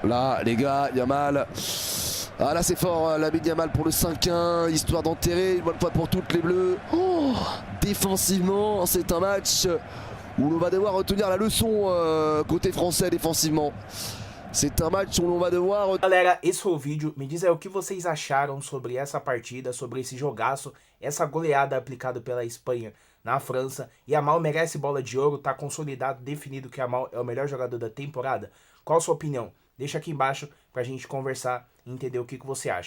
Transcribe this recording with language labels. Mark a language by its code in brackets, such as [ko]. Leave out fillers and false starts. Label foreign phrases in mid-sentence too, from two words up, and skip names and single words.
[fr] Là les gars, Yamal. Ah là c'est fort, Lamine Yamal pour le 5-1, histoire d'enterrer une bonne fois pour toutes les Bleus. Oh, défensivement c'est un match où l'on va devoir retenir la leçon côté français défensivement. C'est un match où l'on va devoir... [pt] Galera, esse foi o vídeo. Me diz aí o que vocês acharam sobre essa partida, sobre esse jogaço, essa goleada aplicada pela Espanha na França. Yamal merece bola de ouro, tá consolidado, definido que Yamal é o melhor jogador da temporada. Qual a sua opinião? Deixa aqui embaixo pra gente conversar e entender o que você acha.